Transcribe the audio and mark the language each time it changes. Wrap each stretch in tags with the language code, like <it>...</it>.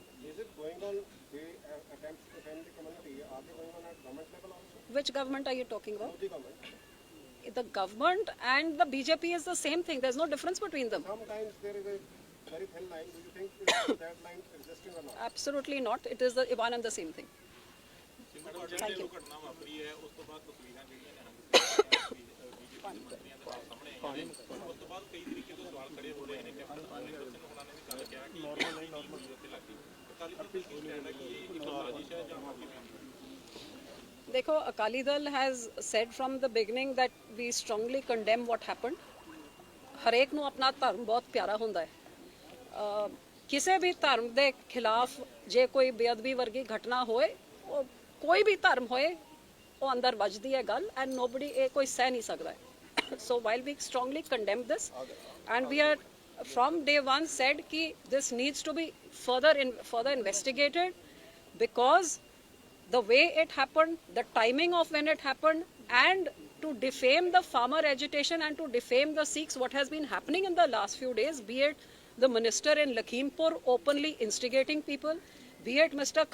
<en>Is it going on the attempts to defame the community? Are they going on at government level also? Which government are you talking about? The government. The government and the BJP is the same thing. There's no difference between them. Sometimes there is a very thin line. Do you think is that line existing or not? Absolutely not. It is the one and the same thing. Thank you.</en> <pa>ਘਟਨਾ ਵਾਪਰੀ ਹੈ ਉਸ ਤੋਂ ਬਾਅਦ ਤਸਵੀਰਾਂ ਜਿਹੜੀਆਂ ਨੇ BJP ਦੇ ਮੰਤਰੀਆਂ ਦੇ ਸਾਹਮਣੇ ਆਈਆਂ ਨੇ। ਉਸ ਤੋਂ ਬਾਅਦ ਕਈ ਤਰੀਕੇ ਤੋਂ ਸਵਾਲ ਖੜੇ ਹੋ ਰਹੇ ਨੇ। ਕੈਪਟਨ ਅਮਰਿੰਦਰ ਸਿੰਘ ਹੋਣਾ ਨੇ ਵੀ ਗੱਲ ਕਿਹਾ ਕਿ ਨਾਰਮਲ ਉੱਤੇ ਲੱਗੀ। ਅਕਾਲੀ ਦਲ ਦਾ ਕੀ ਸਟੈਂਡ ਹੈ ਕਿ ਇਹ ਇੱਕ ਸਾਜ਼ਿਸ਼ ਹੈ ਜਾਂ ਕਿਵੇਂ?</pa> <en>Dekho, Akali Dal has said from the beginning that we strongly condemn what happened.</en> <pa>ਹਰੇਕ ਨੂੰ ਆਪਣਾ ਧਰਮ ਬਹੁਤ ਪਿਆਰਾ ਹੁੰਦਾ ਹੈ। ਕਿਸੇ ਵੀ ਧਰਮ ਦੇ ਖਿਲਾਫ ਜੇ ਕੋਈ ਬੇਅਦਬੀ ਵਰਗੀ ਘਟਨਾ ਹੋਏ, ਉਹ ਕੋਈ ਵੀ ਧਰਮ ਹੋਏ, ਉਹ ਅੰਦਰ ਵੱਜਦੀ ਹੈ ਗੱਲ,</pa> <en>and nobody</en> <pa>ਇਹ ਕੋਈ ਸਹਿ ਨਹੀਂ ਸਕਦਾ ਹੈ।</pa> <en>So while we strongly condemn this, and we are from day one said कि this needs to be further investigated, because the way it happened, the timing of when it happened, and to defame the farmer agitation and to defame the Sikhs, what has been happening in the last few days, be it the minister in Lakhimpur openly instigating people, be it Mr.</en>